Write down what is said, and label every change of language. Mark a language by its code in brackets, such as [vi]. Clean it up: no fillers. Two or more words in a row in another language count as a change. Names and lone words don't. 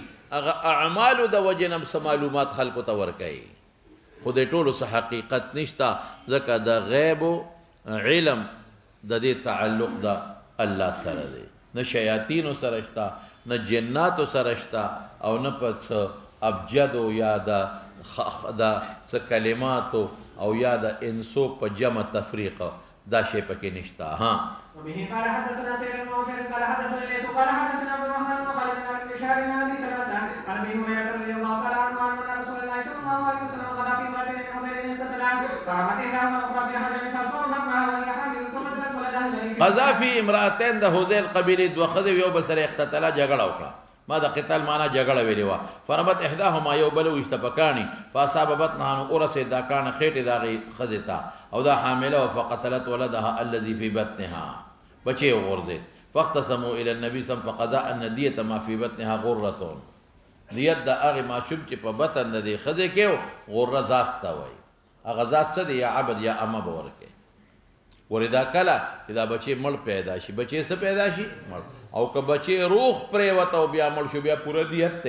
[ps] هغه اعمالو د وجې نه هم څه معلومات خلکو ته ورکوي خو د ټولو څه حقیقت نشته ځکه د غیبو علم د دې تعلق د الله سره دی نه شیاطینو سره شته نه جناتو سره شته او نه په څه ابجدو یا د څه کلماتو او یا د انسو په جمع تفریق دا شی پکې نشته ها [ar] وبه قال حدثنا سيد بن موفر قال حدثنا ليث قال حدثنا عبد الرحمن بن خالد بن بشار عن ابي سلمة عن ابي هريرة رضي الله تعالى عنه ان رسول الله صلى الله عليه وسلم قال في مرة من خير اقتتلا فقامت احداهما اخرى بحجر فصرفت معها وهي حامل فقتلت ولدها قضا فی امرأتین [ps] د هذیل قبیلې دوه ښځې یو بل سره اقتتلا جګړه وکړه ما د قتال معنا جګړه ویلې وه. [ar] فرمت احداهما [ps] یو بل ویشته په کاڼي [ar] فاصاب بطنها [ps] نو ورسېد دا کاڼه خېټې د هغې ښځې ته او دا حامله وه [ar] فقتلت ولدها الذي في بطنها [ps] بچې یې وغورځېد. [ar] فاختصموا الى النبي صلی الله فقضى ان دیة ما في بطنها غرة [ps] دیت د هغې ماشوم چې په بطن د دې ښځې کې غره ذات ته وایي. هغه ذات څه دی؟ یا عبد یا امه به ورکوي. ورې دا کله چې دا بچې مړ پیدا شي بچې څه پیدا شي؟ مړ. او که بچې روغ پرېوته او بیا مړ شو بیا پوره دیت دی.